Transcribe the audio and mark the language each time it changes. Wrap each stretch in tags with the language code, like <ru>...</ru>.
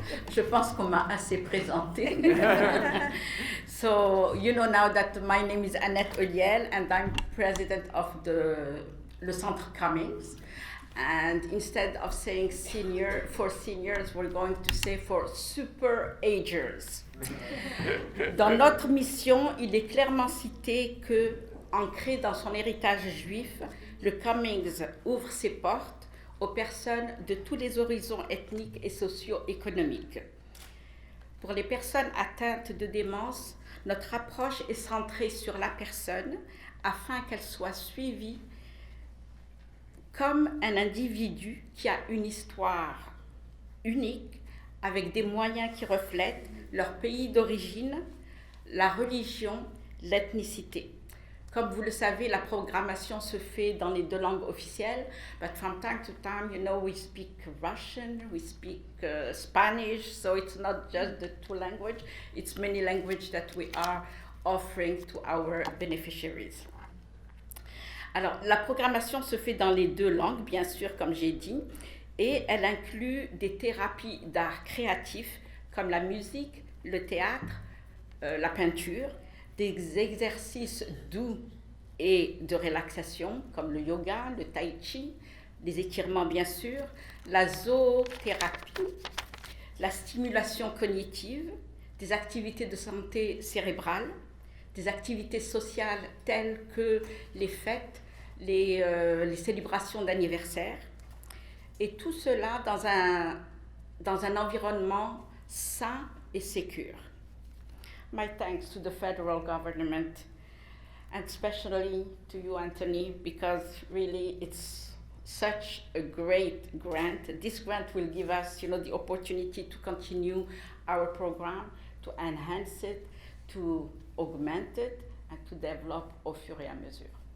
<fr>Je pense qu'on m'a assez présenté.</fr> <en>So, you know now that my name is Annette Oliel and I'm president of Le Centre Cummings. And instead of saying senior, for seniors, we're going to say for super agers.</en> <fr>Dans notre mission, il est clairement cité que, ancré dans son héritage juif, le Cummings ouvre ses portes aux personnes de tous les horizons ethniques et socio-économiques. Pour les personnes atteintes de démence, notre approche est centrée sur la personne afin qu'elle soit suivie comme un individu qui a une histoire unique avec des moyens qui reflètent leur pays d'origine, la religion, l'ethnicité. Comme vous le savez, la programmation se fait dans les 2 langues officielles,</fr> <en>but from time to time, you know, we speak Russian, we speak Spanish, so it's not just the 2 languages, it's many languages that we are offering to our beneficiaries.</en> <fr>Alors, la programmation se fait dans les 2 langues, bien sûr, comme j'ai dit, et elle inclut des thérapies d'art créatif, comme la musique, le théâtre, la peinture, des exercices doux et de relaxation, comme le yoga, le tai chi, des étirements bien sûr, la zoothérapie, la stimulation cognitive, des activités de santé cérébrale, des activités sociales telles que les fêtes, les célébrations d'anniversaire, et tout cela dans un environnement sain et sécure.</fr> <en>My thanks to the federal government, and especially to you, Anthony, because really it's such a great grant. This grant will give us, you know, the opportunity to continue our program, to enhance it, to augment it, and to develop</en> <fr>au fur et à mesure.</fr>